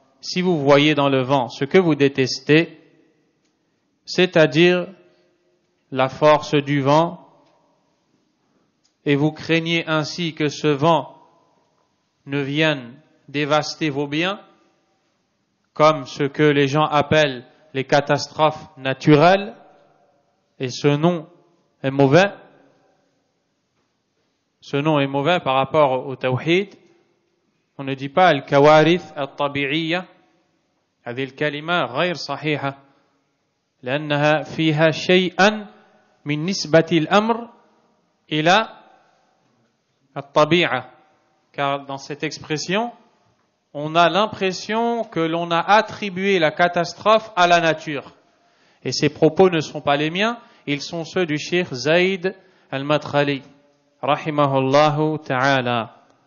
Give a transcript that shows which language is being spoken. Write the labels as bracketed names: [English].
[French] Si vous voyez dans le vent ce que vous détestez, c'est-à-dire la force du vent, et vous craignez ainsi que ce vent ne vienne dévaster vos biens, comme ce que les gens appellent les catastrophes naturelles, et ce nom est mauvais. Ce nom est mauvais par rapport au tawhid. On ne dit pas [Arabic] al-kawarith al-tabi'iyya. هذه الكلمة غير صحيحة لأنها فيها شيئا من نسبة الأمر إلى الطبيعة. [French] Car dans cette expression, on a l'impression que l'on a attribué la catastrophe à la nature. Et ces propos ne sont pas les miens, ils sont ceux du cheikh Zayd al-Madkhali, [Arabic] rahimahullahu ta'ala.